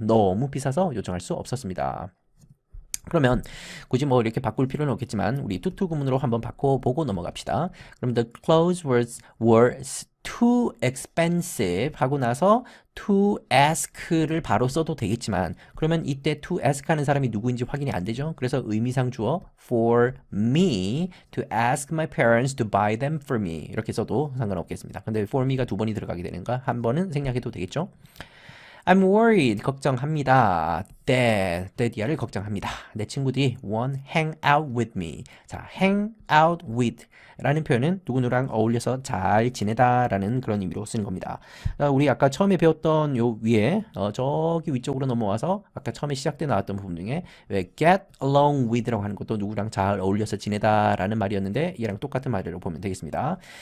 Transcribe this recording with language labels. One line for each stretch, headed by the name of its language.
Korean: 너무 비싸서 요청할 수 없었습니다. 그러면 굳이 뭐 이렇게 바꿀 필요는 없겠지만 우리 투투 구문으로 한번 바꿔보고 넘어갑시다. 그럼
English: the clothes were too expensive
Korean: 하고 나서 to ask를 바로 써도 되겠지만 그러면 이때 to ask 하는 사람이 누구인지 확인이 안 되죠. 그래서 의미상 주어
English: for me to ask my parents to buy them for me
Korean: 이렇게 써도 상관없겠습니다. 근데 for me가 두 번이 들어가게 되는가 한 번은 생략해도 되겠죠.
English: I'm worried.
Korean: 걱정합니다. that이야를 걱정합니다. 내 친구들이
English: won't hang out with me.
Korean: 자, hang out with 라는 표현은 누구누구랑 어울려서 잘 지내다 라는 그런 의미로 쓰는 겁니다. 우리 아까 처음에 배웠던 요 위에 저기 위쪽으로 넘어와서 아까 처음에 시작 때 나왔던 부분 중에 왜 get along with 라고 하는 것도 누구랑 잘 어울려서 지내다 라는 말이었는데 얘랑 똑같은 말이라고 보면 되겠습니다.